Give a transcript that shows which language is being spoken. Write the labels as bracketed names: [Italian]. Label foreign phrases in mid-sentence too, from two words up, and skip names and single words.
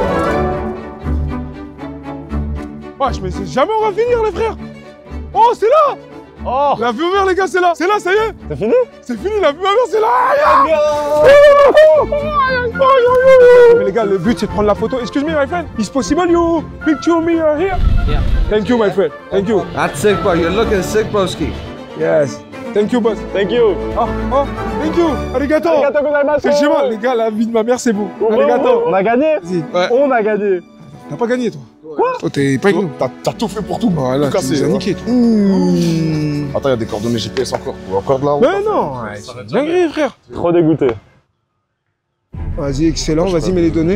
[French] Wesh, mais jamais on va finir, les frères. Oh, c'est là. Oh. La vue ouverte, les gars, c'est là. C'est là, ça y est. C'est fini? C'est fini, la vue ouverte, c'est là. Mais les gars, le but, c'est de prendre la photo. [English] Excuse me, my friend. Is possible you picture me here? Yeah. Thank you, my friend. Thank you. That's sick, bro. You're looking sick, broski. Yes. Thank you, boss. Thank you. Oh, thank you. [Japanese] Arigato. ありがとうございます. [French] C'est chez moi, les gars, la vie de ma mère, c'est beau. [Japanese] Arigato. [French] On a gagné? Ouais. On a gagné. T'as pas gagné, toi? Quoi? Oh, t'es pas avec nous. T'as tout fait pour tout. Voilà, tout tu nous as niqué, toi. Attends, il y a des coordonnées GPS encore. Encore de là. Mais non, c'est dinguerie, frère. Trop dégoûté. Vas-y, excellent. Vas-y, mets les données.